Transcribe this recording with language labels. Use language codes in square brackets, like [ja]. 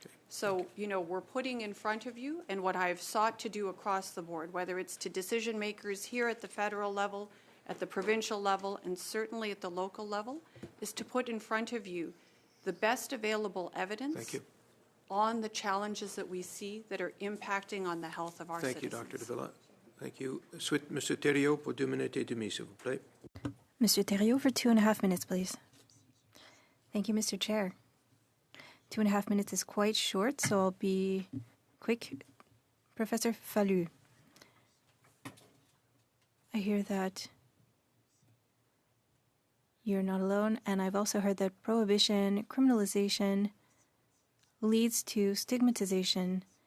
[en] So, we're putting in front of you, and what I've sought to do across the board, whether it's to decision makers here at the federal level, at the provincial level, and certainly at the local level, is to put in front of you the best available evidence on the challenges that we see that are impacting on the health of our citizens. Thank you, Dr. Davila. Thank you. [fr] Ensuite, Monsieur Thériault, pour 2 minutes et demie, s'il vous plaît. [en] Mr. Thériault for 2.5 minutes, please. Thank you, Mr. Chair. 2.5 minutes is quite short, so I'll be quick. Professor Fallu, I hear that you're not alone, and I've also heard that prohibition, criminalization leads to stigmatization.